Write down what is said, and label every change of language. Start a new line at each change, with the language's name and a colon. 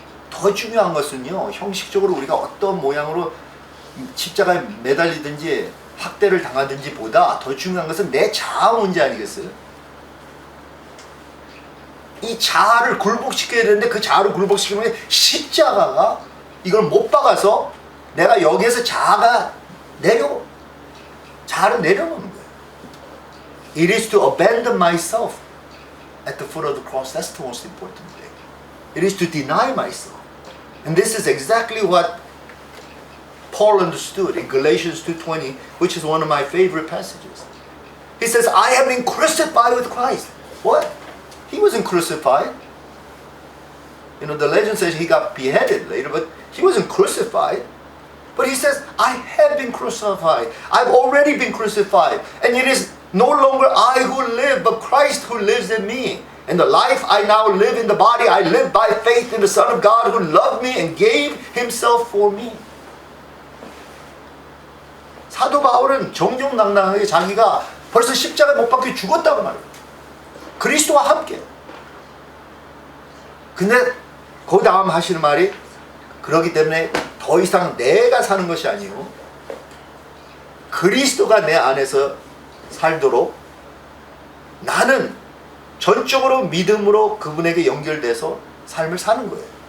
Korean: 더 중요한 것은요, 형식적으로 우리가 어떤 모양으로 십자가에 매달리든지 학대를 당하든지 보다 더 중요한 것은 내 자아 문제 아니겠어요? 이 자아를 굴복시켜야 되는데 그 자아를 굴복시키면 십자가가 이걸 못 박아서 내가 여기에서 자아를 내려놓는 거예요.
English: It is to abandon myself at the foot of the cross. That's the most important thing. It is to deny myself. And this is exactly what Paul understood in Galatians 2:20, which is one of my favorite passages. He says, I have been crucified with Christ. What? He wasn't crucified. You know, the legend says he got beheaded later, but he wasn't crucified. But he says, I have been crucified. I've already been crucified. And it is no longer I who live, but Christ who lives in me. And the life I now live in the body, I live by faith in the Son of God who loved me and gave himself for me.
Korean: 사도 바울은 정정당당하게 자기가 벌써 십자가에 못 박혀 죽었다고 말해요. 그리스도와 함께. 근데 그 다음 하시는 말이 그렇기 때문에 더 이상 내가 사는 것이 아니고 그리스도가 내 안에서 살도록 나는 전적으로 믿음으로 그분에게 연결돼서 삶을 사는 거예요.